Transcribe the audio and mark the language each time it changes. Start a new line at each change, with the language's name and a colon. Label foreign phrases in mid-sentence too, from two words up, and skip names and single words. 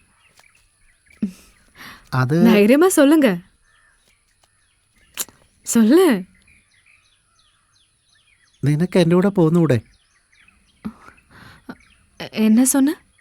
Malayalam: അത്
Tamil: தைரியமா சொல்லுங்க சொல்லு
Malayalam: നിനക്ക് എൻ്റെ കൂടെ പോന്നൂടെ?
Tamil: என்ன சொன்ன